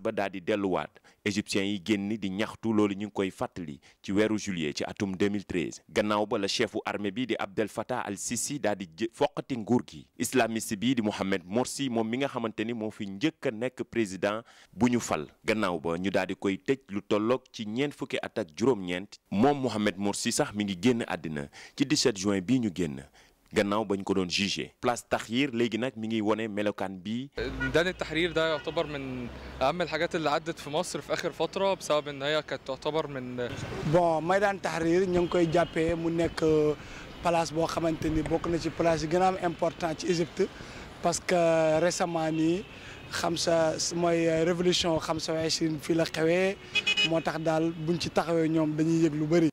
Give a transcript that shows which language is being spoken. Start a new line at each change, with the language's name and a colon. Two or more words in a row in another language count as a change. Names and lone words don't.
Wolof: ba daal di delluwaat égyptiens yi génn di ñaxtu loolu ñu ngi koy fàttali ci weeru juillet ci atum 2013 gannaaw ba la chefu armée bi di Abdel Fattah al-Sisi daal di foqati nguur gi islamiste bi di Mohamed Morsi moom mi nga xamante ni moo fi njëkk a nekk président bu ñu fal gannaaw ba ñu daal di koy tëj lu tolloog ci ñeent fukki at ak juróom-ñeent moom Mohamed Morsi sax mi ngi génn àddina ci 17 juin bii ñu génn gannaaw bañ ko doon jugé place Tahrir léegi nag mi ngi wone melokaan bii.
Arabic: ميدان التحرير ده يعتبر من أهم الحاجات اللي عدت في مصر في آخر فترة بسبب إن هي كانت تعتبر من.
Wolof: bon ميدان التحرير ñu ngi koy jàppee mu nekk place boo xamante ni bokk na ci place yi gën a am important ci Égypte
French: parce que récemment
Wolof: nii mooy révolution 25 fii la xewee moo tax daal buñ ci taxawee ñoom dañuy yëg lu bëri.